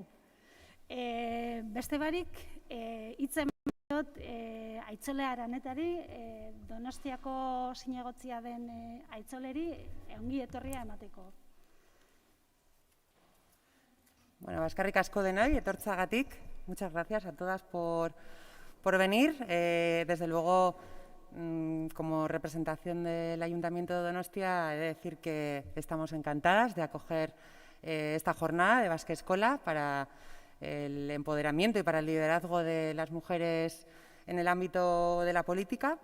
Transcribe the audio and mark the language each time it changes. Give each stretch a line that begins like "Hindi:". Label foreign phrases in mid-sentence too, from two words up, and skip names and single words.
Basque: Beste barik, hitzen dut Aitzole Aranetari, Donostiako zinegotzia den Aitzoleri, ongi etorria emateko. Bueno, eskerrik asko denoi, etortzagatik.
Spanish: Muchas gracias a todas por venir. Desde luego, como representación del Ayuntamiento de Donostia, he de decir que estamos encantadas de acoger esta jornada de Basque Eskola para el empoderamiento y para el liderazgo de las mujeres en el ámbito de la política.